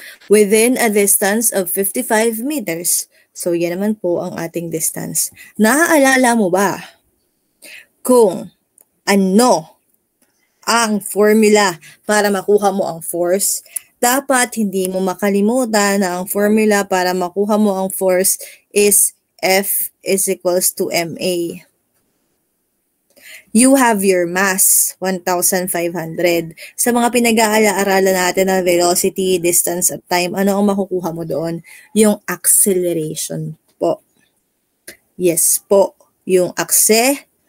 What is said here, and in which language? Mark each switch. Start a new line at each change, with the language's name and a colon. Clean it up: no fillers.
English: Within a distance of 55 meters.
Filipino: So, yan naman po ang ating distance. Naaalala mo ba kung ano ang formula para makuha mo ang force? Dapat hindi mo makalimutan na ang formula para makuha mo ang force
English: is F is equals to MA. You have your mass, 1,500.
Filipino: Sa mga pinag-aaralan natin na velocity, distance, at time, ano ang makukuha mo doon? Yung acceleration po. Yes po, yung acceleration.